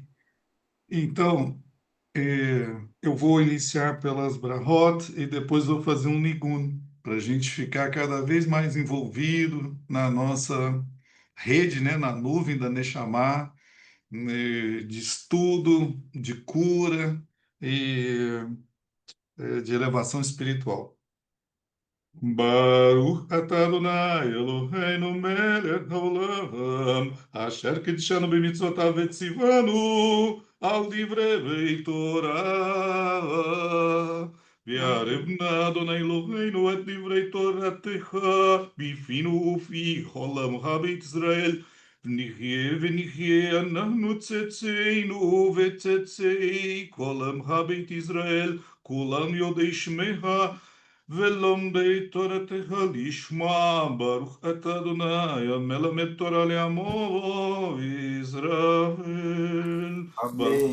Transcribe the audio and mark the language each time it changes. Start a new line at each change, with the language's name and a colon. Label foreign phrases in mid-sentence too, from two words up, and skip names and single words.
Portuguese: Então, eu vou iniciar pelas Brahot e depois vou fazer um Nigun, para a gente ficar cada vez mais envolvido na nossa rede, né, na nuvem da Neshama, de estudo, de cura e de elevação espiritual.
Hebrew: ברוך אתה אדוני אלוהינו מלך העולם אשר קידשנו במצוותיו וציוונו על דברי תורה והערב נא אדוני אלוהינו את דברי תורתך בפינו ובפי כולם הבית ישראל ונחיה אנחנו צאצאינו וצאצאי כל עמך בית ישראל כולם יודעי שמך ולומדי תורתך לשמה ברוך אתה אדוני המלמד תורה לעמו ישראל ברוך